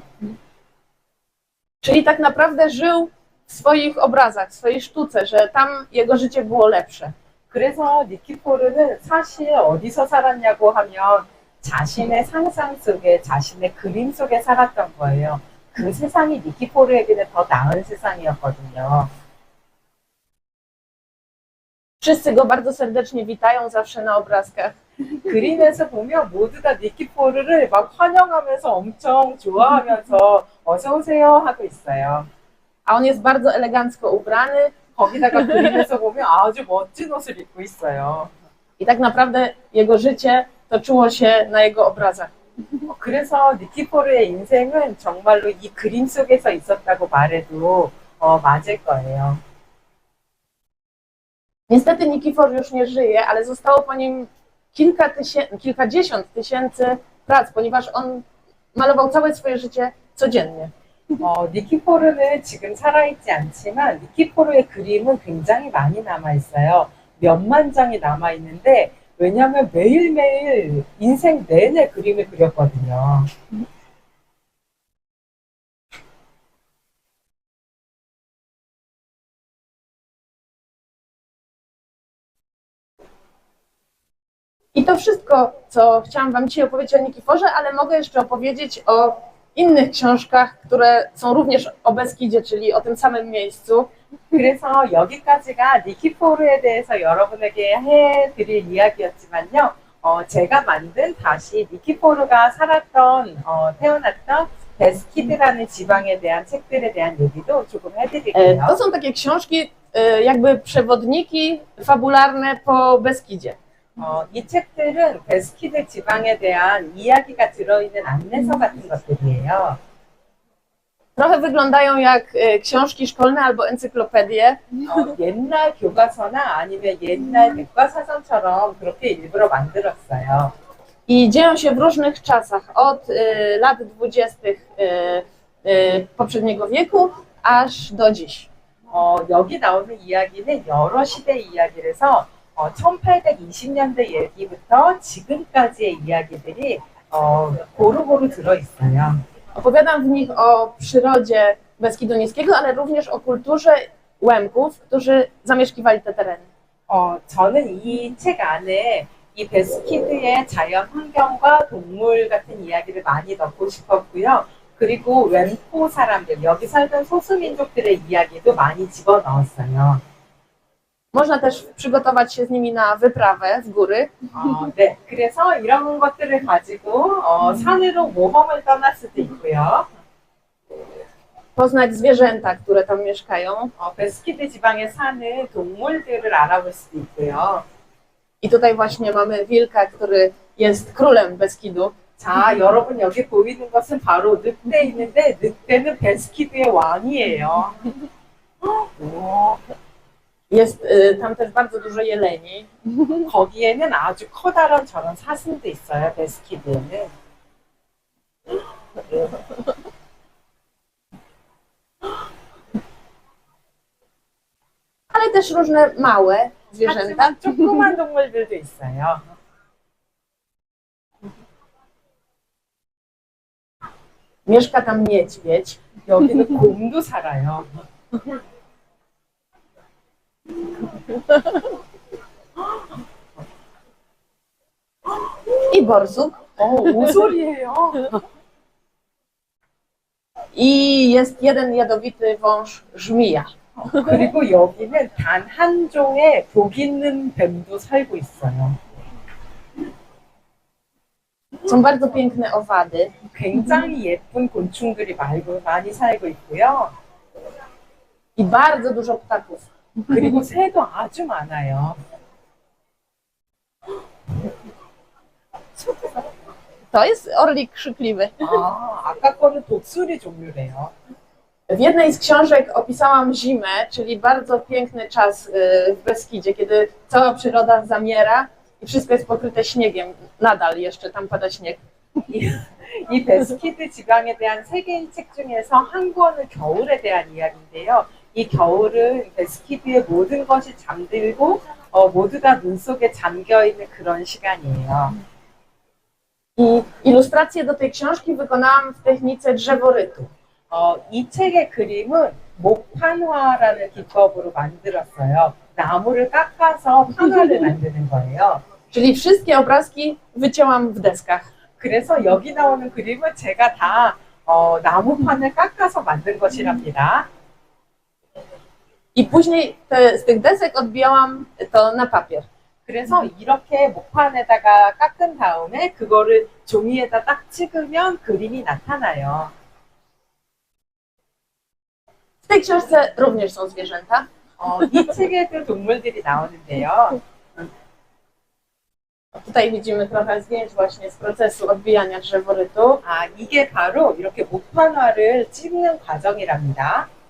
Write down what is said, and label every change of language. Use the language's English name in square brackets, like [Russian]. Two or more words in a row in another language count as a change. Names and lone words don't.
[Polish] Czyli tak naprawdę żył w swoich obrazach, w swojej sztuce, że tam jego życie było lepsze. [Korean] 그래서 니키포르는 사실 어디서 살았냐고 하면 자신의 상상 속에, 자신의 그림 속에 살았던 거예요. 그 세상이 니키포르에게는 더 나은 세상이었거든요. [Polish] Wszyscy go bardzo serdecznie witają zawsze na obrazkach. [Korean] 그림에서 보면 모두 다 니키포르를 막 환영하면서 엄청 좋아하면서 어서 오세요 하고 있어요. [Polish] A on jest bardzo elegancko ubrany [Korean] 거기다가 그림에서 보면 아주 멋진 옷을 입고 있어요. [Polish] i tak naprawdę jego życie toczyło się na jego obrazach. [Korean] 그래서 니키포르의 인생은 정말로 이 그림 속에서 있었다고 말해도 맞을 거예요. [Polish] Niestety Nikifor już nie żyje, ale zostało po nim kilkadziesiąt tysięcy prac, ponieważ on malował całe swoje życie codziennie. [Korean] 니키포르는 지금 살아있지 않지만 니키포르의 그림은 굉장히 많이 남아있어요. 몇만 장이 남아있는데 왜냐하면 매일매일 인생 내내 그림을 그렸거든요. [Polish] I to wszystko, co chciałam Wam dzisiaj opowiedzieć o Nikiforze, ale mogę jeszcze opowiedzieć o innych książkach, które są również o Beskidzie, czyli o tym samym miejscu. [Korean] 그래서 여기까지가 니키포르에 대해서 여러분에게 해드릴 이야기였지만요. 제가 만든 다시 니키포르가 살았던, 태어났던 베스키드라는 지방에 대한 책들에 대한 얘기도 조금 해드릴게요. [Polish] To są takie książki, jakby przewodniki fabularne po Beskidzie. [Korean] 이 책들은 베스키드 지방에 대한 이야기가 들어있는 안내서 같은 것들이에요. [Polish] Trochę wyglądają jak książki szkolne albo encyklopedie. [Korean] 옛날 교과서나 아니면 옛날 백과사전처럼 그렇게 일부러 만들었어요. [Polish] I dzieją się w różnych czasach, od lat 20. Poprzedniego wieku aż do dziś. [Korean] 여기 나오는 이야기는 여러 시대 이야기라서 1820년대 얘기부터 지금까지의 이야기들이 고루고루 들어있어요. [Polish] Opowiadam w nich o przyrodzie Beskidu Niskiego, ale również o kulturze Łemków, którzy zamieszkiwali te tereny. [Korean] 저는 이 책 안에 이 베스키드의 자연 환경과 동물 같은 이야기를 많이 넣고 싶었고요. 그리고 웬포 사람들, 여기 살던 소수민족들의 이야기도 많이 집어넣었어요. [Polish] Można też przygotować się z nimi na wyprawę w góry. [Korean] 네, 그래서 이런 것들을 가지고 산으로 모험을 떠날 수도 있고요. [Polish] Poznać zwierzęta, które tam mieszkają. [Korean] 베스키드 지방에 사는 동물들을 알아볼 수도 있고요. [Polish] I tutaj właśnie mamy wilka, który jest królem Beskidu. [Korean] 자, 여러분 여기 보이는 것은 바로 늑대 있는데 늑대는 베스키드의 왕이에요. [Polish] Jest tam też bardzo dużo jeleni. [Korean] 거기에는 아주 커다란 저런 사슴도 있어요, 베스키드에는. [Polish] Ale też różne małe zwierzęta. [Korean] 하지만 조그만 동물들도 있어요. [Polish] Mieszka tam niedźwiedź. [Korean] 여기는 곰도 살아요. [Polish] I borsuk. [Korean] 오소리예요. [Polish] I jest jeden jadowity wąż żmija. [Korean] 그리고 여기는 단 한 종의 독 있는 뱀도 살고 있어요. [Polish] Są bardzo piękne owady. [Korean] 굉장히 예쁜 곤충들이 많이 살고 있고요. [Polish] I bardzo dużo ptaków. [Korean] 그리고 새도 아주 많아요. [Polish] To jest orlik krzykliwy. [Korean] 아까 거는 독수리 종류래요. [Polish] W jednej z książek opisałam zimę, czyli bardzo piękny czas w Beskidzie, kiedy cała przyroda zamiera i wszystko jest pokryte śniegiem. Nadal jeszcze tam pada śnieg. [Korean] 이 베스키드 지방에 대한 세 개의 책 중에서 한 권은 겨울에 대한 이야기인데요. 이 겨울은 베스키드의 모든 것이 잠들고 모두가 눈 속에 잠겨 있는 그런 시간이에요. [Polish] I ilustracje do tej książki wykonałam w technice drzeworytu. [Korean] 이 책의 그림은 목판화라는 기법으로 만들었어요. 나무를 깎아서 판화를 만드는 거예요. [Polish] Czyli wszystkie obrazki wycięłam w deskach. [Korean] 그래서 여기 나오는 그림은 제가 다 나무판을 깎아서 만든 것이랍니다. [Polish] I później z tych desek odbijałam to na papier. [Korean] 그래서 이렇게 목판에다가 깎은 다음에 그거를 종이에다 딱 찍으면 그림이 나타나요. [Polish] W tej książce również są zwierzęta. [Korean] 이 책에도 동물들이 나오는데요. [Polish] Tutaj widzimy trochę zdjęć właśnie z procesu odbijania drzeworytu. [Korean] 이게 바로 이렇게 목판화를 찍는 과정이랍니다.